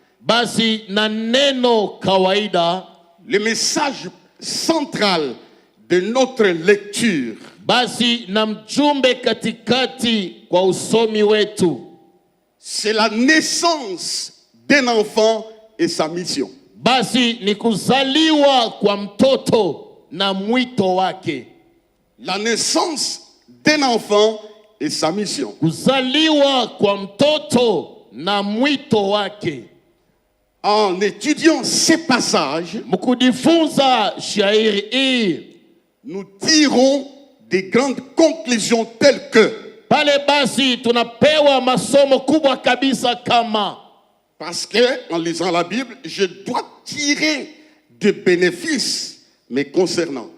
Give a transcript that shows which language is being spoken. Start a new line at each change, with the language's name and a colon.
Swahili: Basi na neno kawaida,
French: le message central de notre lecture,
Swahili: basi na mjumbe katikati kwa usomi wetu,
French: c'est la naissance d'un enfant et sa mission.
Swahili: basi ni kuzaliwa kwa mtoto na mwito wake.
French: La naissance d'un enfant et sa mission.
Swahili: Kuzaliwa kwa mtoto na mwito wake.
French: En étudiant ces passages,
Swahili: Mkujifunza shairi hii,
French: nous tirons des grandes conclusions telles que,
Swahili: pale basi tunapewa masomo kubwa kabisa kama,
French: parce que en lisant la Bible, je dois tirer des bénéfices me concernant.